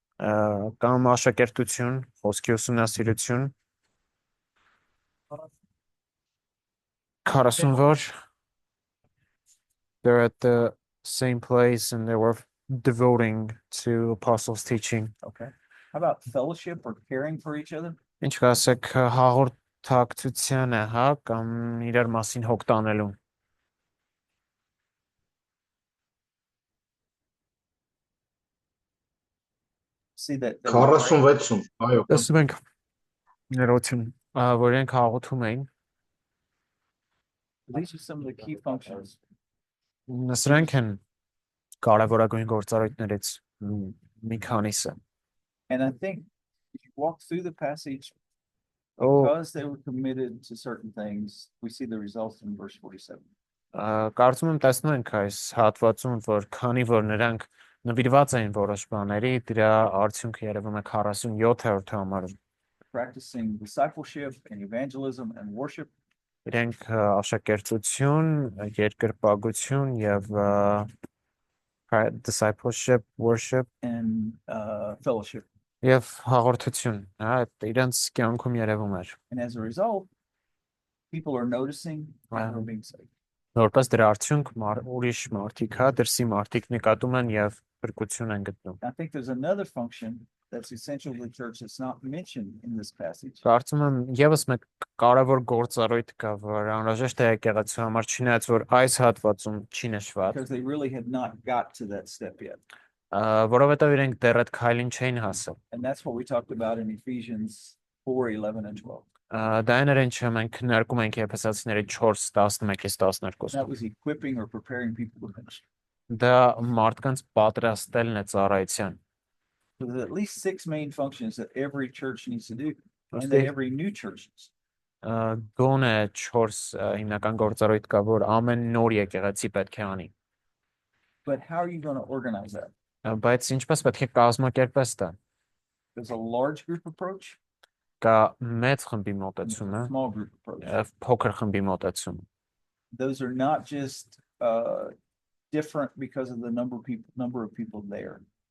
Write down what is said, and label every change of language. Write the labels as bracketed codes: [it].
[hy] Կամ աշակերտություն, խոսքի ուսումնասիրություն, [en] 40 they're at the same place and they were devoting to apostles' teaching. Okay. How about fellowship or caring for each other? [hy] Ինչ կասեք հաղորդակցությանը, հա, կամ իրար մասին հոգ տանելու։ [en] See that. [hy] 46-ում, այո, կա։ Տեսնում ենք ներողություն, որ իրենք հաղորդում էին։ [en] These are some of the key functions. [hy] Սրանք են կարևորագույն գործառույթներից մի քանիսը։ [en] And I think if you walk through the passage, Օ because they were committed to certain things, we see the results in verse 47. [hy] կարծում եմ տեսնում ենք այս հատվածում, որ քանի որ նրանք նվիրված էին որոշ բաների, դրա արդյունքը երևում է 47-րդ համարում։ [en] Practicing discipleship and evangelism and worship. [hy] Իրենք աշակերտություն, երկրպագություն եւ [en] discipleship, worship And fellowship. [hy] եւ հաղորդություն, հա, իրենց կյանքում երևում էր։ [en] And as a result, people are noticing and Wow. are being saved. [hy] Որպես դրա արդյունք ուրիշ մարդիկ, հա, դրսի մարդիկ նկատում են եւ բրկություն են գտնում։ [en] I think there's another function that's essential to the church that's not mentioned in this passage. [hy] Կարծում եմ եւս մեկ կարևոր գործառույթ կա, որ անհրաժեշտ է եկեղեցու համար, չնայած որ այս հատվածում չի նշված, [en] Because they really had not got to that step yet. [hy] որովհետեւ իրենք դեռ այդ քայլին չէին հասել։ [en] And that's what we talked about in Ephesians 4:11 and 12. [hy] Դա այն էր, ինչը մենք քննարկում ենք Եփեսացիների 4:11-12-ում։ [en] That was equipping or preparing people to ministry. [hy] Դա մարդկանց պատրաստելն է ծառայության։ [en] So there's at least 6 main functions that every church needs to do, and [hy] Ըստ [en] that էի- every new church needs. [hy] Գոնե 4 հիմնական գործառույթ կա, որ ամեն նոր եկեղեցի պետք է անի։ [en] But how are you going to organize that? [hy] Բայց ինչպես պետք է կազմակերպես դա։ [en] There's a large group approach, [hy] Կա մեծ խմբի [en] and [hy] մոտեցումը, [en] a small group approach. [hy] եւ փոքր խմբի մոտեցում։ [en] Those are not just different because of the number of people there.